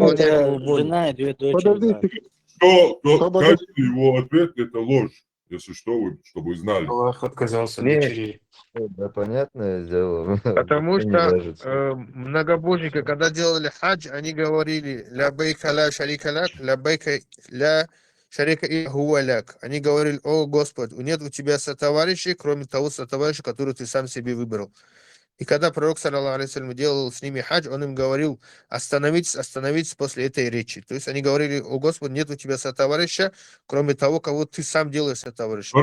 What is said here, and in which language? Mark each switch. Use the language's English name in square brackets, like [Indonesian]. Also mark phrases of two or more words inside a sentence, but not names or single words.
[Russian] исполняли его волю. Жена и 2 дочери, да. Подождите, Каждый его ответ – это ложь, если что, чтобы вы знали. Аллах отказался от Нет. дочерей. Да, понятное дело. Потому Никто не что вяжется. многобожники, когда делали хадж, они говорили [Arabic] «لبيك لا شريك لك لبيك لا شريك إلا هو لك». [Russian] Они говорили: «О, Господь, нет у тебя сотоварищей, кроме того сотоварища, который ты сам себе выбрал». И когда пророк, [Arabic] صلى الله عليه وسلم, [Russian] делал с ними хадж, он им говорил: остановитесь, остановитесь после этой речи. То есть они говорили: «О, Господь, нет у тебя сотоварища, кроме того, кого ты сам делаешь сотоварищем».